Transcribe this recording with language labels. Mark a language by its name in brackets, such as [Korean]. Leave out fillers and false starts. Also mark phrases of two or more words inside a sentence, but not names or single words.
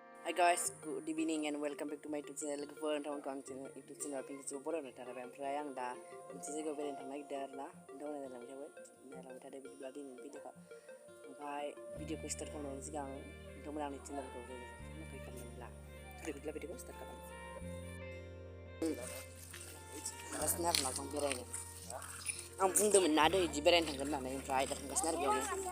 [English] Hi guys, good evening and welcome back to my YouTube channel. [Bodo] Lwgwfwr YouTube channel pinggir borono tarabai oमफ्राय आं दा मोनसे जायगायाव बेरायनो थांनो नागिरदों आरोना नोंथांमोना नायलांबाय थादो बिदिब्ला दिनैनि भिडिअखौ ओमफ्राय भिडिअखौ स्टार्ट खालामनायनि सिगां नोंथांमोना आंनि चेनेलखौ साबस्क्राइब खालामोब्ला बिदिब्ला भिडिअखौ स्टार्ट खालामनोसै थांगासिनो आरोना जों बेरायनो आं बुंदोंमोन ना दै बिदि बेरायनो थांगोन होननानै ओमफ्राय दा थांगासिनो आरो बेयावनो